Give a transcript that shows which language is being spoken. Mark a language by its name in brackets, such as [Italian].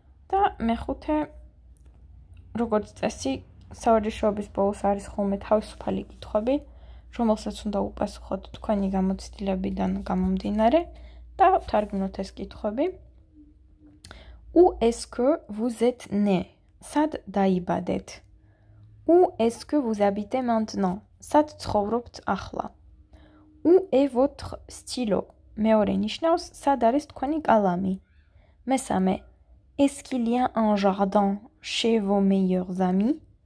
[Georgian] და მეხუთე, როგორც წესი, სავარჯიშოების ბოლოს არის ხოლმე თავისუფალი კითხვები, რომელსაც უნდა უპასუხოთ თქვენი გამოცდილებიდან გამომდინარე და ვთარგმნოთ ეს კითხვები. [French] Où est-ce que vous êtes né? [Georgian] სად დაიბადეთ? [French] Où est-ce que vous habitez maintenant? [Georgian] სად ცხოვრობთ ახლა? [French] Où est votre stylo? [Georgian] მეორე ნიშნავს სად არის თქვენი კალამი? [French] მესამე, est-ce qu'il y a un jardin chez vos meilleurs amis?